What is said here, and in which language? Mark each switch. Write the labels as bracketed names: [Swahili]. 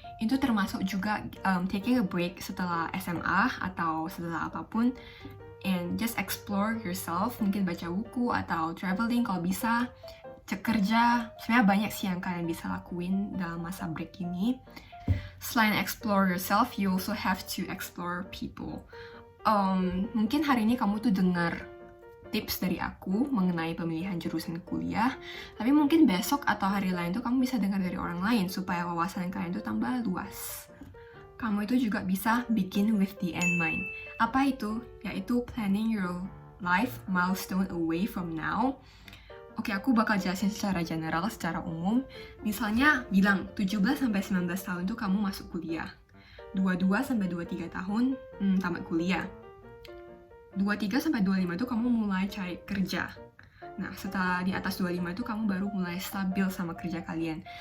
[Indonesian] Itu termasuk juga [English] taking a break [Indonesian] setelah SMA atau setelah apapun, [English] and just explore yourself, [Indonesian] mungkin baca buku atau traveling kalau bisa, cek kerja. Sebenarnya banyak sih yang kalian bisa lakuin dalam masa break ini. Selain [English] explore yourself, you also have to explore people. [Indonesian] Mungkin hari ini kamu tuh dengar tips dari aku mengenai pemilihan jurusan kuliah, tapi mungkin besok atau hari lain tuh kamu bisa dengar dari orang lain supaya wawasan kalian tuh tambah luas. Kamu itu juga bisa [English] begin with the end mind. [Indonesian] Apa itu? Yaitu [English] planning your life milestone away from now. [Indonesian] Oke, aku bakal jelasin secara general, secara umum. Misalnya bilang 17-19 tahun tuh kamu masuk kuliah. 22-23 tahun tamat kuliah. 23-25 itu kamu mulai cari kerja. Nah, setelah di atas 25 itu kamu baru mulai stabil sama kerja kalian.